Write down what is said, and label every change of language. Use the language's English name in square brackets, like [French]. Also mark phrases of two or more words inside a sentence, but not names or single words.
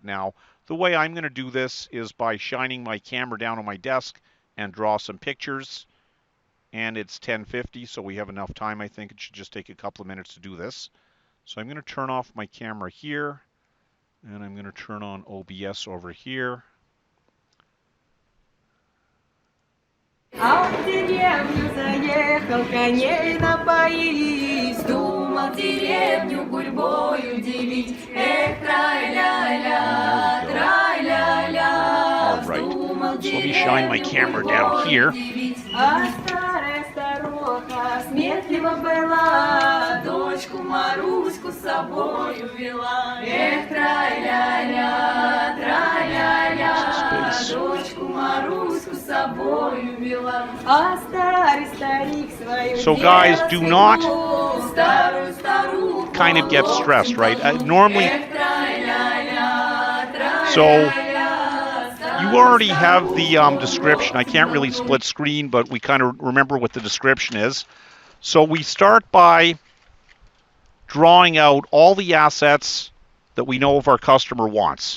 [English] Now, the way I'm going to do this is by shining my camera down on my desk and draw some pictures. And it's 10:50, so we have enough time. I think it should just take a couple of minutes to do this. So I'm going to turn off my camera here, and I'm going to turn on OBS over here. [Russian] А в деревню заехал, коней напоить, вздумал деревню гурьбою делить. Эх, трай-ля-ля, трай-ля-ля, вздумал [English] So let me shine my camera down here. [Russian] А старая старуха сметлива была, дочку Маруську с собою вела. Эх, трай-ля-ля, трай-ля-ля, дочку Маруську с собою вела. А старый старик свою. [English] So guys, do not kind of get stressed, right? Normally, so you already have the description. I can't really split screen, but we kind of remember what the description is. So we start by drawing out all the assets that we know of our customer wants.